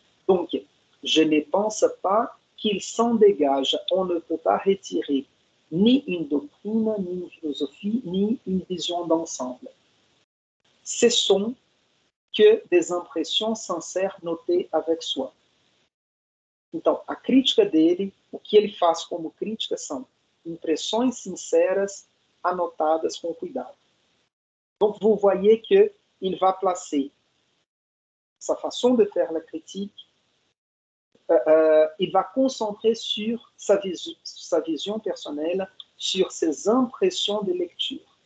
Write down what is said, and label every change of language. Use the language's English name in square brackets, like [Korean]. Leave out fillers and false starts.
[French] Donc, je ne pense pas qu'il s'en dégage. On ne peut pas retirer ni une doctrine, ni une philosophie, ni une vision d'ensemble. Ce sont que des impressões sincères notées avec soi. [Portuguese] Então, a crítica dele, o que ele faz como crítica são impressões sinceras anotadas com cuidado. [French] Donc, vous voyez qu'il va placer sa façon de faire la critique, il va concentrer sur sa vision personnelle, sur ses impressions de lecture.